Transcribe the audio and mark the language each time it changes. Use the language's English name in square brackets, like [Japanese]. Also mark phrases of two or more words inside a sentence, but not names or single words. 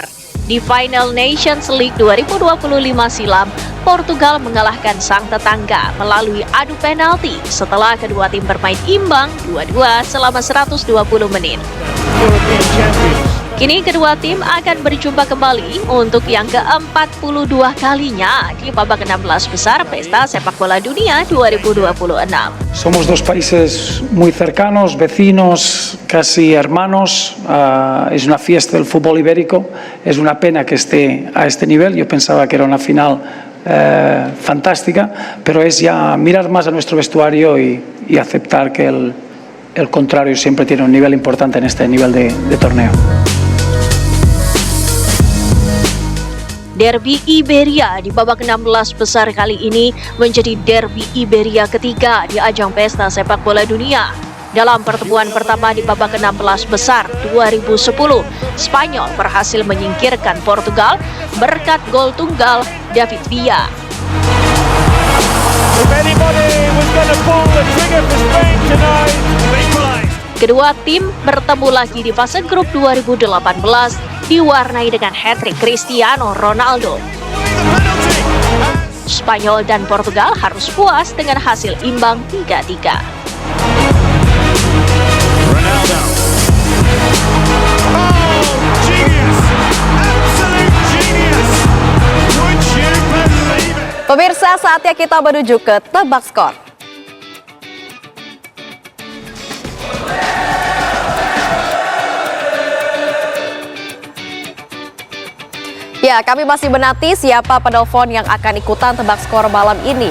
[Indonesian] Di Final Nations League 2025 silam, Portugal mengalahkan sang tetangga melalui adu penalti setelah kedua tim bermain imbang 2-2 selama 120 menit. Kini kedua tim akan berjumpa kembali untuk yang ke-42 kalinya di babak 16 besar Pesta Sepak Bola Dunia 2026. [Spanish] Somos dos países muy cercanos, vecinos, casi hermanos. Es una fiesta del fútbol ibérico. Es una pena que esté a este nivel. Yo pensaba que era una final fantástica, pero es ya mirar más a nuestro vestuario y aceptar que el contrario siempre tiene un nivel importante en este nivel de torneo. [Indonesian] Derby Iberia di babak 16 besar kali ini menjadi derby Iberia ketiga di ajang Pesta Sepak Bola Dunia. Dalam pertemuan pertama di babak 16 besar 2010, Spanyol berhasil menyingkirkan Portugal berkat gol tunggal David Villa. [English] If anybody was going to pull the trigger for Spain tonight, they equalised. [Indonesian] Kedua tim bertemu lagi di fase grup 2018 diwarnai dengan hat-trick Cristiano Ronaldo. Spanyol dan Portugal harus puas dengan hasil imbang 3-3. [English] Ronaldo. Oh, genius! Absolute genius! Would you believe it? [Indonesian] Pemirsa, saatnya kita menuju ke tebak skor. Ya, kami masih menanti siapa penelpon yang akan ikutan tebak skor malam ini.